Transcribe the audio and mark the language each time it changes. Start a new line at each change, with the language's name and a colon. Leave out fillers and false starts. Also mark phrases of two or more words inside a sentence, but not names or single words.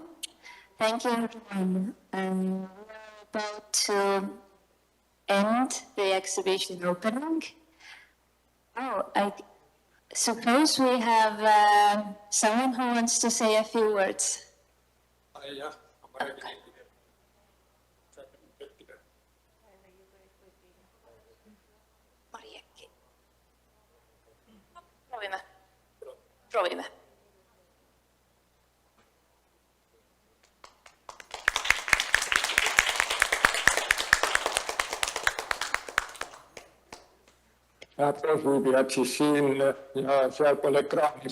English: Thank you, everyone. And we're about to end the exhibition opening. Oh, I suppose we have someone who wants to say a few words. Yeah.
Estonian: Proovime. Head viibijad siis siin ja sealpool ekraani.